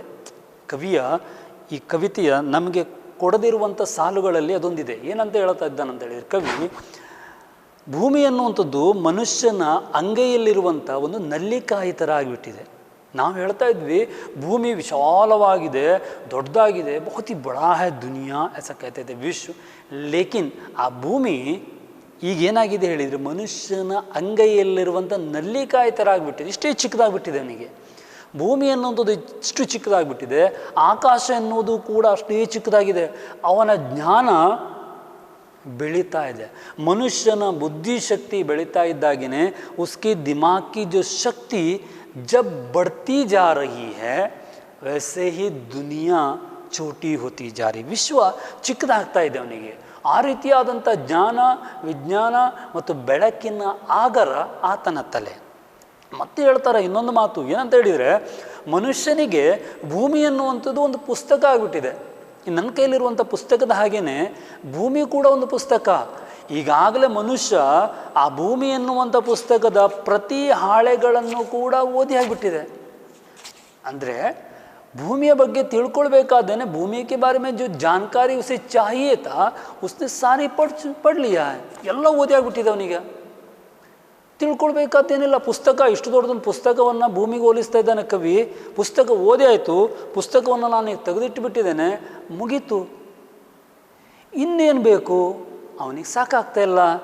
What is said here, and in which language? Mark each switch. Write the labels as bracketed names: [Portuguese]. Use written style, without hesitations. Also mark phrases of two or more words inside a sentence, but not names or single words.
[Kannada] ಕವಿಯ ಈ ಕವಿತೆಯ ನಮಗೆ ಕೊಡದಿರುವಂಥ ಸಾಲುಗಳಲ್ಲಿ ಅದೊಂದಿದೆ. ಏನಂತ ಹೇಳ್ತಾ ಇದ್ದಾನಂತ ಹೇಳಿದರೆ ಕವಿ, ಭೂಮಿ ಅನ್ನುವಂಥದ್ದು ಮನುಷ್ಯನ ಅಂಗೈಯಲ್ಲಿರುವಂಥ ಒಂದು ನಲ್ಲಿಕಾಯಿ ಥರ ಆಗಿಬಿಟ್ಟಿದೆ. ನಾವು ಹೇಳ್ತಾ ಇದ್ವಿ ಭೂಮಿ ವಿಶಾಲವಾಗಿದೆ, ದೊಡ್ಡದಾಗಿದೆ, [Hindi] बहुत ही बड़ा है दुनिया ऐसा कहते थे [Kannada] ವಿಶ್ವ. ಲೇಕಿನ್ ಆ ಭೂಮಿ ಈಗೇನಾಗಿದೆ ಹೇಳಿದರೆ ಮನುಷ್ಯನ ಅಂಗೈಯಲ್ಲಿರುವಂಥ ನಲ್ಲಿಕಾಯಿ ಥರ ಆಗಿಬಿಟ್ಟಿದೆ. ಇಷ್ಟೇ ಚಿಕ್ಕದಾಗಿಬಿಟ್ಟಿದೆ ಅವನಿಗೆ. ಭೂಮಿ ಅನ್ನೋದು ಇಷ್ಟು ಚಿಕ್ಕದಾಗಿಬಿಟ್ಟಿದೆ, ಆಕಾಶ ಎನ್ನುವುದು ಕೂಡ ಅಷ್ಟೇ ಚಿಕ್ಕದಾಗಿದೆ. ಅವನ ಜ್ಞಾನ ಬೆಳೀತಾ ಇದೆ. ಮನುಷ್ಯನ ಬುದ್ಧಿಶಕ್ತಿ ಬೆಳೀತಾ ಇದ್ದಾಗೇ [Hindi] उसकी दिमाग की जो शक्ति जब बढ़ती जा रही है वैसे ही दुनिया छोटी होती जा रही. [Kannada] ವಿಶ್ವ ಚಿಕ್ಕದಾಗ್ತಾ ಇದೆ ಅವನಿಗೆ. ಆ ರೀತಿಯಾದಂಥ ಜ್ಞಾನ, ವಿಜ್ಞಾನ ಮತ್ತು ಬೆಳಕಿನ ಆಗರ ಆತನ ತಲೆ. ಮತ್ತೆ ಹೇಳ್ತಾರೆ ಇನ್ನೊಂದು ಮಾತು ಏನಂತ ಹೇಳಿದರೆ, ಮನುಷ್ಯನಿಗೆ ಭೂಮಿ ಅನ್ನುವಂಥದ್ದು ಒಂದು ಪುಸ್ತಕ ಆಗಿಬಿಟ್ಟಿದೆ. ನನ್ನ ಕೈಲಿರುವಂಥ ಪುಸ್ತಕದ ಹಾಗೆಯೇ ಭೂಮಿ ಕೂಡ ಒಂದು ಪುಸ್ತಕ. ಈಗಾಗಲೇ ಮನುಷ್ಯ ಆ ಭೂಮಿ ಎನ್ನುವಂಥ ಪುಸ್ತಕದ ಪ್ರತಿ ಹಾಳೆಗಳನ್ನು ಕೂಡ ಓದಿ ಆಗಿಬಿಟ್ಟಿದೆ. ಅಂದರೆ ಭೂಮಿಯ ಬಗ್ಗೆ ತಿಳ್ಕೊಳ್ಬೇಕಾದೇನೆ [Hindi] ಭೂಮಿ के बारे में जो जानकारी उसे चाहिए था उसने सारी पढ़ लिया है. [Kannada] ಎಲ್ಲ ಓದಿ ಆಗಿಬಿಟ್ಟಿದೆ ಅವನಿಗೆ. ತಿಳ್ಕೊಳ್ಬೇಕಾದೇನಿಲ್ಲ. ಪುಸ್ತಕ ಇಷ್ಟು ದೊಡ್ಡದೊಂದು ಪುಸ್ತಕವನ್ನು ಭೂಮಿಗೆ ಹೋಲಿಸ್ತಾ ಇದ್ದಾನೆ ಕವಿ. ಪುಸ್ತಕ ಓದಿ ಆಯಿತು, ಪುಸ್ತಕವನ್ನು ನಾನು ತೆಗೆದಿಟ್ಟು ಬಿಟ್ಟಿದ್ದೇನೆ, ಮುಗೀತು. ಇನ್ನೇನು ಬೇಕು ಅವನಿಗೆ? ಸಾಕಾಗ್ತಾ ಇಲ್ಲ.